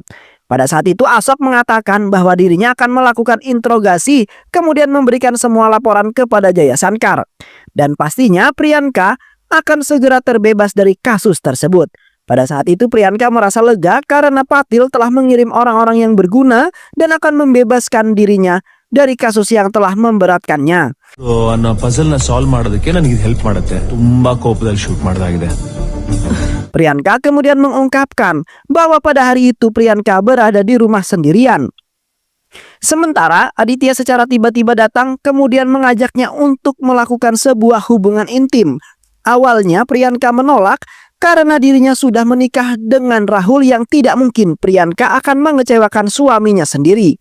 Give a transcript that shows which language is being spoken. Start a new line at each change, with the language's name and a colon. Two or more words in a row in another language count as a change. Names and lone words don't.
Indonesian: Pada saat itu Asok mengatakan bahwa dirinya akan melakukan interogasi, kemudian memberikan semua laporan kepada Jaya Sankar. Dan pastinya Priyanka akan segera terbebas dari kasus tersebut. Pada saat itu Priyanka merasa lega karena Patil telah mengirim orang-orang yang berguna dan akan membebaskan dirinya dari kasus yang telah memberatkannya.
Kannada: ಅನ್ನೋ ಪಜಲ್ ನ ಸಾಲ್ವ್ ಮಾಡೋದಕ್ಕೆ ನನಗೆ ಇದು ಹೆಲ್ಪ್ ಮಾಡುತ್ತೆ. ತುಂಬಾ ಕೋಪದಲ್ಲಿ ಶೂಟ್ ಮಾಡೋದಾಗಿದೆ.
Indonesian: Priyanka kemudian mengungkapkan bahwa pada hari itu Priyanka berada di rumah sendirian. Sementara Aditya secara tiba-tiba datang kemudian mengajaknya untuk melakukan sebuah hubungan intim. Awalnya Priyanka menolak karena dirinya sudah menikah dengan Rahul yang tidak mungkin Priyanka akan mengecewakan suaminya sendiri.